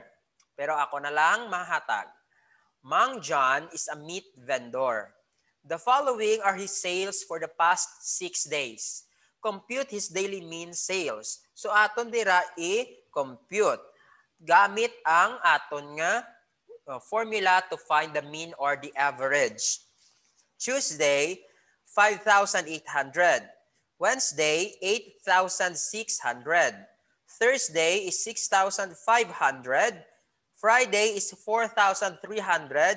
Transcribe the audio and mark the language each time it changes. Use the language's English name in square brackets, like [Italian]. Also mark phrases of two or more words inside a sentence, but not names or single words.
[Hiligaynon] Pero ako na lang mahatag. [English] Mang John is a meat vendor. The following are his sales for the past 6 days. Compute his daily mean sales. [Hiligaynon] So aton dira i-compute. Gamit ang aton nga formula [English] to find the mean or the average. Tuesday, 5,800. Wednesday, 8,600. Thursday is 6,500. Friday is 4,300.